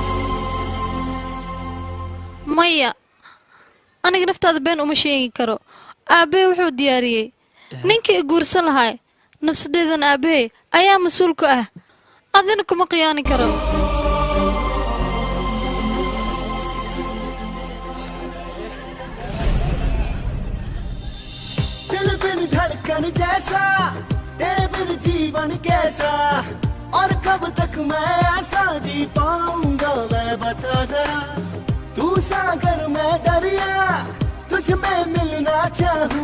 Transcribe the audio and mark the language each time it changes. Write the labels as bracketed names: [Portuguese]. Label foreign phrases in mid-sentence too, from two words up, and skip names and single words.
[Somali] maya aniga naftaada been uma sheegi karo aabbahay wuxuu diyaariyey ninkii i guursan lahay nafsadeedan aabbahay ayaa mas-uul ku ah adina kuma khiyaani karo [Hindi] दिल बिन धड़कन जैसा तेरे बिन जीवन कैसा और कब तक मैं ऐसा जी पाऊंगा मैं बता जरा तू सागर मैं दरिया तुझ में मिलना चाहूं